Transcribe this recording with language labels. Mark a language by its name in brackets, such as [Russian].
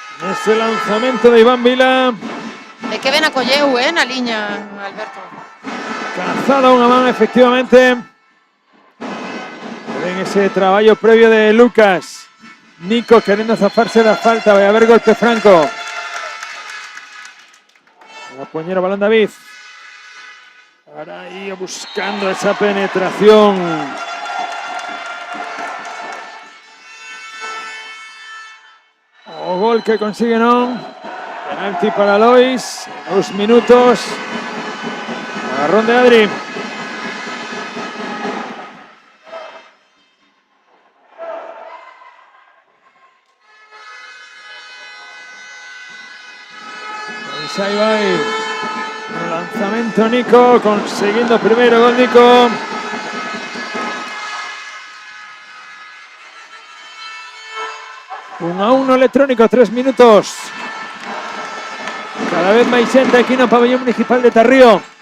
[Galician] Ese lanzamento de Iván Vila. E que ben acolleu, na liña, Alberto. Cazada unha man, efectivamente. Ven ese traballo previo de Lucas. Nico queriendo zafarse da falta. Vai haber golpe franco. [Spanish] La puñera, balón David. Ahora ahí buscando esa penetración. [Galician] O gol que consigue non. Penalti para Lois. 2 minutos. Agarrón de Adri. [Spanish] Ahí va el lanzamiento Nico, consiguiendo primero gol Nico. [Galician] Un a 1 electrónico, 3 minutos. Cada vez máis xente aquí no pabellón municipal de Tarrío.